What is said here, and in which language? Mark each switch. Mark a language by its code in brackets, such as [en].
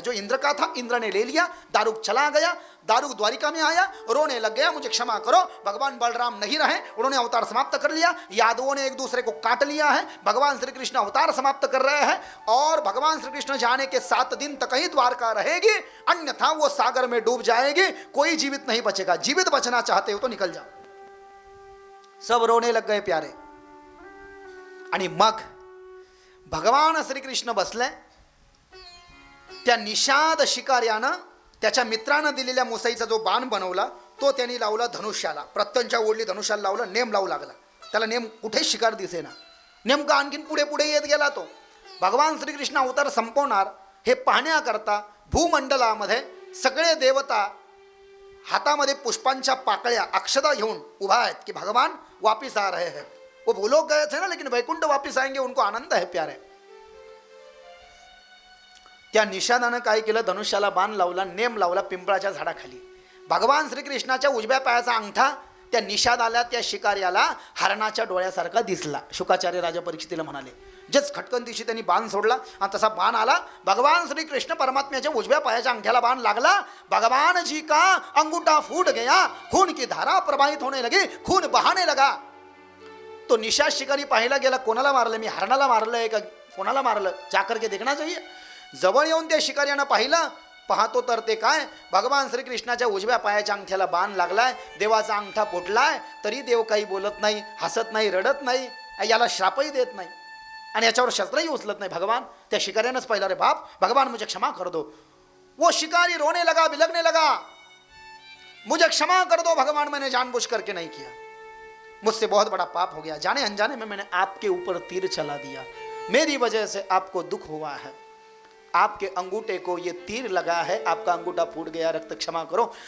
[hi] जो इंद्र का था, इंद्र ने ले लिया. दारुक चला गया. दारुक द्वारिका में आया, रोने लग गया, मुझे क्षमा करो, भगवान बलराम नहीं रहे, उन्होंने अवतार समाप्त कर लिया, यादवों ने एक दूसरे को काट लिया है, भगवान श्री कृष्ण अवतार समाप्त कर रहे हैं, और भगवान श्री कृष्ण जाने के 7 दिन तक ही द्वारका रहेगी, अन्यथा वो सागर में डूब जाएगी, कोई जीवित नहीं बचेगा. जीवित बचना चाहते हो तो निकल जाओ. सब रोने लग गए प्यारे. [mr] आणि मग भगवान श्रीकृष्ण बसले. त्या निषाद शिकार्यानं त्याच्या मित्रानं दिलेल्या मुसईचा जो बाण बनवला, तो त्यांनी लावला धनुष्याला, प्रत्यंच्या ओढली धनुष्याला लावलं, नेम लावू लागला. त्याला नेम कुठे शिकार दिसेना, नेमका आणखीन पुढे पुढे येत गेला. तो भगवान श्रीकृष्ण अवतार संपवणार हे पाहण्याकरता भूमंडलामध्ये सगळे देवता हातामध्ये पुष्पांच्या पाकळ्या, अक्षता घेऊन उभा आहेत की [hi] भगवान वापिस आ रहे हैं. वो भूलोक गए थे ना, लेकिन वैकुंठ वापिस आएंगे, उनको आनंद है प्यारे. [mr] त्या निषादानं काय केलं, धनुष्याला बाण लावला, नेम लावला पिंपळाच्या झाडाखाली. भगवान श्रीकृष्णाच्या उजव्या पायाचा अंगठा त्या निषादाला, त्या शिकार्याला हरणाच्या डोळ्यासारखा दिसला. शुकाचार्य राजा परीक्षितीला म्हणाले, जच खटकन दिवशी त्यांनी बाण सोडला, आणि तसा बाण आला. भगवान श्री कृष्ण परमात्म्याच्या उजव्या पायाच्या अंगठ्याला बाण लागला. [hi] भगवान जी का अंगूठा फूट गया, खून की धारा प्रवाहित होने लगी, खून बहाने लगा. [mr] तो निषाद शिकारी पाहायला गेला, कोणाला मारलं, मी हरणाला मारलंय का कोणाला मारलं, [hi] जाकर के देखना चाहिए. [mr] जवळ येऊन त्या शिकाऱ्यानं पाहिलं, पाहतो तर ते काय, भगवान श्रीकृष्णाच्या उजव्या पायाच्या अंगठ्याला बाण लागलाय, देवाचा अंगठा फुटलाय, तरी देव काही बोलत नाही, हसत नाही, रडत नाही, याला श्रापही देत नाही. आणि याच्यावर शस्त्रही उचलत नहीं। भगवान त्या शिकाऱ्यानंच पाहिलं, रे बाप भगवान [hi] मुझे क्षमा कर दो। वो शिकारी रोने लगा, बिलखने लगा, मुझे क्षमा कर दो भगवान, मैंने जानबूझ करके नहीं किया, मुझसे बहुत बड़ा पाप हो गया, जाने अनजाने में मैंने आपके ऊपर तीर चला दिया, मेरी वजह से आपको दुख हुआ है, आपके अंगूठे को ये तीर लगा है, आपका अंगूठा फूट गया, रक्त क्षमा करो।